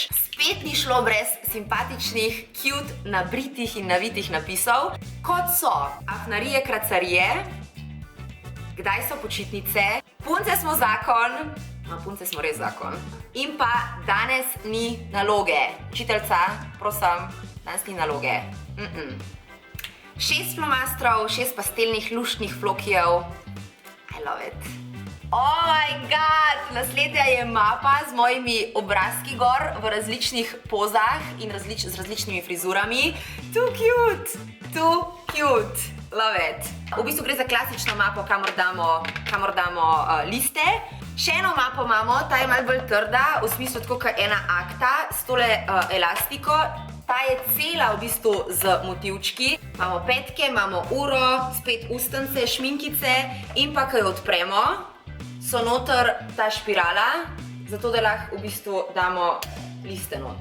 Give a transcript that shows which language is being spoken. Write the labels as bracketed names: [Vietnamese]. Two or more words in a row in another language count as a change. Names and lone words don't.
[Slovenian] Spet ni šlo brez simpatičnih, cute, nabritih in navitih napisov, kot so afnarije, kracarije, kdaj so počitnice, punce smo zakon, punce smo res zakon, in pa danes ni naloge. Učiteljca, prosim, danes ni naloge. 6 flomastrov, 6 pastelnih luštnih flokijev. [English] I love it. Oh my god, [Slovenian] naslednja je mapa z mojimi obrazki gor v različnih pozah in z različnimi frizurami. [English] Too cute. Love it. [Slovenian] V bistvu gre za klasično mapo, kamor damo liste. Še eno mapo imamo, ta je malo bolj trda, v smislu tako kot ena akta, s tole elastiko. Ta je cela v bistvu z motivčki. Imamo petke, imamo uro, spet ustence, šminkice in pa, ko jo odpremo, so noter ta špirala, zato da lahko v bistvu damo liste not.